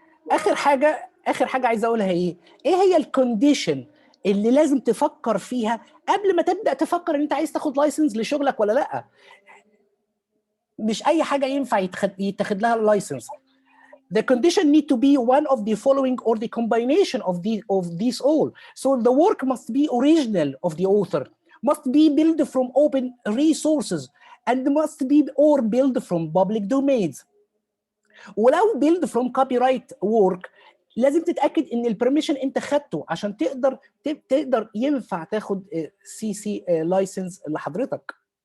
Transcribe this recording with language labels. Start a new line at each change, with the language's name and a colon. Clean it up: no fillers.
Arabic: اخر حاجه اخر حاجه عايز اقولها ايه هي الكونديشن اللي لازم تفكر فيها قبل ما تبدا تفكر ان انت عايز تاخد لايسنس لشغلك ولا لا. مش اي حاجه ينفع يتاخد لها اللايسنس.
English: The condition need to be one of the following or the combination of these all. So the work must be original of the author, must be built from open resources, and must be or built from public domains.
Arabic: ولو
English: build from copyright work
Arabic: لازم تتاكد ان البرميشن انت خدته عشان تقدر ينفع تاخد CC لايسنس لحضرتك.